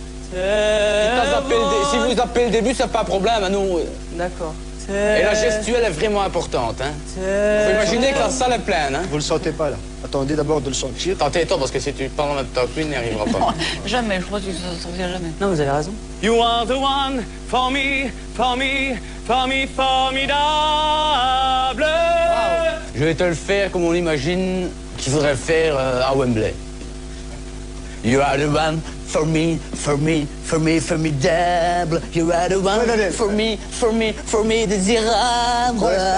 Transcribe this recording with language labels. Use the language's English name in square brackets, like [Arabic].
[French] Si vous appelez le début, c'est pas un problème, hein, nous. D'accord. Et la gestuelle est vraiment importante. Hein. Faut imaginer que la salle est pleine. Hein. Vous le sentez pas là. Attendez d'abord de le sentir. Tentez-toi parce que si tu parles en même temps que lui, il n'y arrivera pas. Jamais, je crois que ça ne sortira jamais. Non, vous avez raison. [English] You are the one for me, for me, for me, formidable. [French] Je vais te le faire comme on imagine qu'il faudrait le faire à Wembley. [English] You are the one for me, for me, for me, formidable. You are the one for me, for me, for me, désirable.